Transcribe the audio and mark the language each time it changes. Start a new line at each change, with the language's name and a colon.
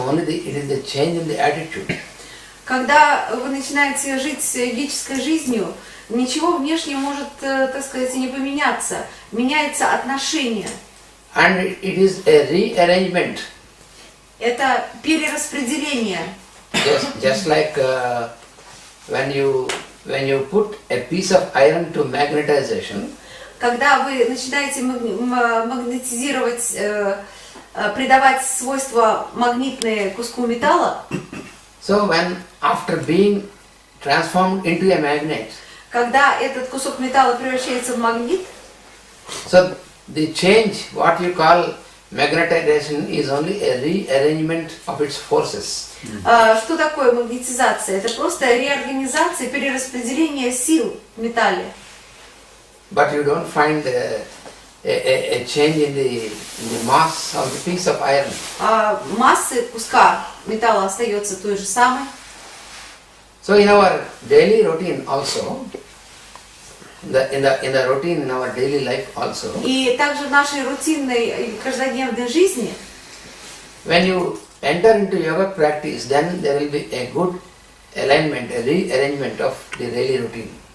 English: Only it is the change in the attitude.
Russian: Когда вы начинаете жить йогической жизнью, ничего внешне может, так сказать, не поменяться. Меняется отношение.
English: And it is a rearrangement.
Russian: Это перераспределение.
English: Just like when you put a piece of iron to magnetization.
Russian: Когда вы начинаете магнетизировать, придавать свойства магнитные куску металла.
English: So when after being transformed into a magnet.
Russian: Когда этот кусок металла превращается в магнит.
English: So the change, what you call magnetization, is only a rearrangement of its forces.
Russian: Что такое магнетизация? Это просто реорганизация, перераспределение сил в металле.
English: But you don't find a change in the mass of the piece of iron.
Russian: Массы куска металла остается той же самой.
English: So in our daily routine also, in the routine in our daily life also.
Russian: И также в нашей рутинной каждодневной жизни.
English: When you enter into yoga practice, then there will be a good alignment, a rearrangement of the daily routine.